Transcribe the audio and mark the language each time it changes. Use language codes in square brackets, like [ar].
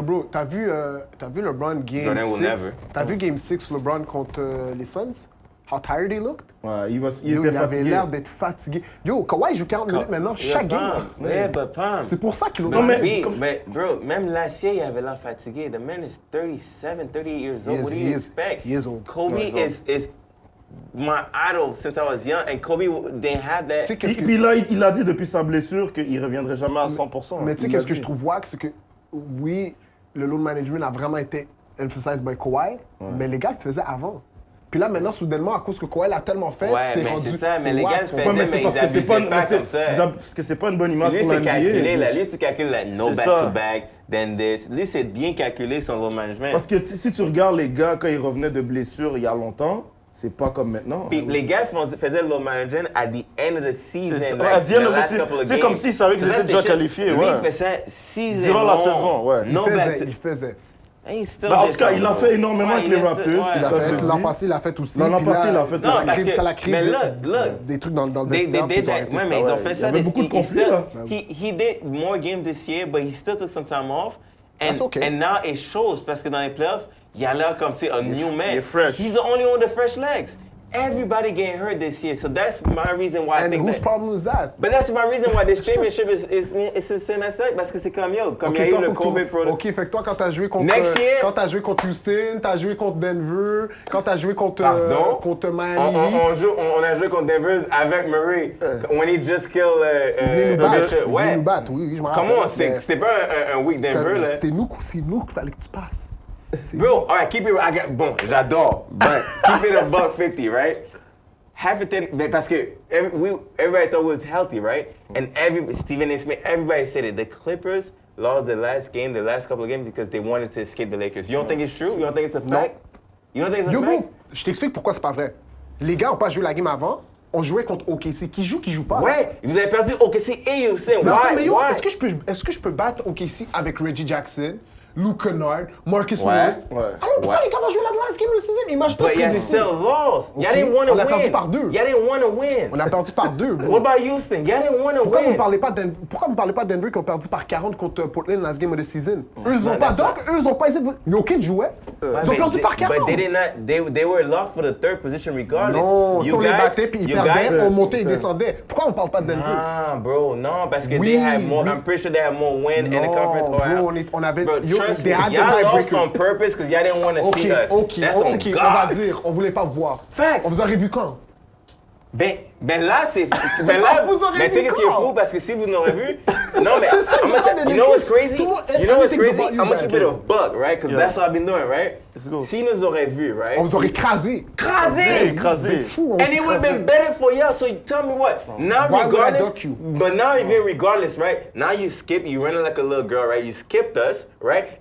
[fr] Yo, bro, t'as vu LeBron Game 6? T'as vu Game 6, LeBron contre les Suns? [en] How tired he looked? [fr] Ouais, il était fatigué. Il avait l'air d'être fatigué. Yo, Kawhi joue 40 minutes maintenant, chaque game. [en] Yeah, but Pam. [fr] C'est pour ça qu'il Non, mais bro, même [en] last year, [fr] il avait l'air fatigué. [en] The man is 37, 38 years old. What do you expect? He is old. Kobe is my idol since I was young, and Kobe didn't have that. [fr] Puis là, il a dit depuis sa blessure qu'il ne reviendrait jamais à 100%. Mais tu sais, qu'est-ce que je trouve wack, c'est que oui, le load management a vraiment été [en] emphasized by Kawhi, [fr] mais les gars le faisaient avant. Puis là, maintenant, soudainement, à cause que Kawhi l'a tellement fait, c'est rendu. C'est ça, mais les gars le faisaient, mais ils abusaient pas comme ça. Parce que c'est pas une bonne image pour la NBA. Lui, c'est calculé, [en] no back-to-back, then this. [fr] Lui, c'est bien calculé son load management. Parce que si tu regardes les gars, quand ils revenaient de blessure il y a longtemps, c'est pas comme maintenant. Puis les gars faisaient le load management [en] at the end of the season. [fr] C'est comme s'ils savaient qu'ils étaient déjà qualifiés. Lui, il faisait 6 durant la saison, ouais. Il faisait. En tout cas, il a fait énormément avec les Raptors. L'an passé, il a fait aussi. L'an passé, il a fait ça. Ça l'a créé des trucs dans le vestiaire. Ouais, mais ils ont fait ça. Il y avait beaucoup de conflits, là. [en] He did more games this year, but he still took some time off. That's okay. And now it shows, [fr] parce que dans les playoffs, il a l'air comme c'est [en] a new man. [fr] Il est fresh. [en] He's the only one with the fresh legs. everybody getting hurt this year. So that's my reason why I think whose problem is that? But that's my reason why this championship is [fr] scénaristique, parce que c'est comme yo, comme il y a eu le COVID protocol. OK, fait que toi, quand t'as joué contre... [en] Next year... [fr] Quand t'as joué contre Houston, t'as joué contre Denver, quand t'as joué contre Miami... On a joué contre Denver avec Murray, [en] when he just killed... [fr] Il venait nous battre, oui, je me rappelle. Comment? C'était pas un week Denver, là. C'est nous qu'il fallait que tu passes. [en] Bro, all right, keep it... [fr] Bon, j'adore, [en] but keep it $150, right? [fr] Parce que [en] everybody thought it was healthy, right? And Stephen A. Smith, everybody said it. The Clippers lost the last couple of games because they wanted to escape the Lakers. You don't think it's true? You don't think it's a fact? You don't think it's a fact? [fr] Bro, je t'explique pourquoi c'est pas vrai. Les gars n'ont pas joué la game avant. On jouait contre OKC. Qui joue pas? Ouais, vous avez perdu OKC et Houston. [en] Why? [fr] Est-ce que je peux battre OKC avec Reggie Jackson, Luke Kennard, Marcus Morris? Pourquoi les gars vont jouer la [en] last game [fr] de la saison? Imagine-toi ce qu'ils décident. [en] But y'all still lost. Y'all didn't want to win. [fr] On a perdu par 2. [en] Y'all didn't want to win. [fr] On a perdu par 2. [en] What about Houston? Y'all didn't want to win. [fr] Pourquoi vous ne parlez pas de Denver qui ont perdu par 40 contre Portland [en] last game of the season? [fr] Eux, ils n'ont pas Doc. Eux, ils n'ont pas essayé de... Jokic jouait. Ils ont perdu par 40. [en] But they were lost for the third position regardless. [fr] Non, si on les battait puis ils perdaient, on montait et descendait. Pourquoi on ne parle pas de Denver? Ah, bro, non, parce que [en] they had more... I'm pretty sure they had more win in the conference. [fr] Bro, on avait... [en] Y'all lost on purpose because y'all didn't want to see us. [fr] OK, on va dire, on voulait pas voir. [en] Facts. [fr] On vous aurait vu quand? Ben là, c'est... Ben là, vous aurez mais tu sais qu'est-ce qui est fou? Parce que si vous n'aurez vu... Non, mais... [en] You know what's crazy? You know what's crazy? I'm gonna keep it a buck, right? Because that's what I've been doing, right? [fr] Si nous aurait vu, [en] right? [fr] On vous aurait écrasé. Écrasé! Fou, [en] and it would have been better for y'all, so tell me what? Now regardless... But now even regardless, right? Now you running like a little girl, right? You skipped us, right?